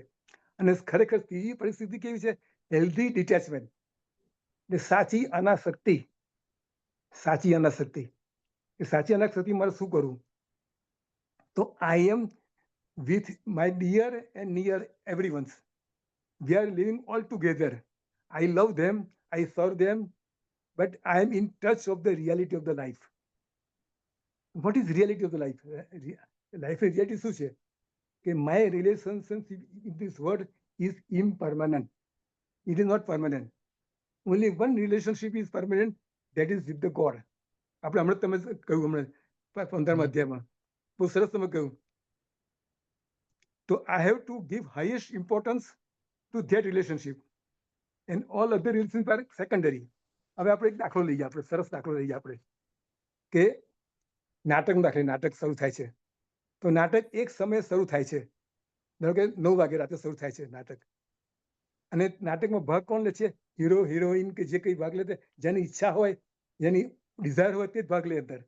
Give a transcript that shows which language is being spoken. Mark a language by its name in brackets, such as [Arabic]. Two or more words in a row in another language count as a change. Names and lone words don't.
[Gujarati] અને ખરેખર ત્રીજી પરિસ્થિતિ કેવી છે? [English] healthy detachment, [Gujarati] એટલે સાચી અનાસક્તિ. સાચી અનાસક્તિ મારે શું કરવું? [English] તો I am with my dear and near everyones. We are living all together. I love them, I serve them, but I am in touch of the reality of the life. What is reality of the life? [Gujarati] Life ની reality શું છે? [English] કે my relationship in this world is impermanent. It is not permanent. Only one relationship is permanent, that is with the God. [Gujarati] આપણે હમણાં તમે કહ્યું, હમણાં 15મા અધ્યાયમાં બહુ સરસ તમે કહ્યું. [English] તો I have to give highest importance to that relationship and all other relationships are secondary. [Gujarati] હવે આપણે એક દાખલો લઈએ, આપણે સરસ દાખલો લઈએ આપણે કે નાટક શરૂ થાય છે. તો નાટક એક સમયે શરૂ થાય છે, ધારો કે 9 વાગે રાતે શરૂ થાય છે નાટક. અને નાટકમાં ભાગ કોણ લે છે? હીરો હિરોઈન કે જે કઈ ભાગ લે, જેની ઈચ્છા હોય, જેની ડિઝાયર હોય તે જ ભાગ લે અંદર.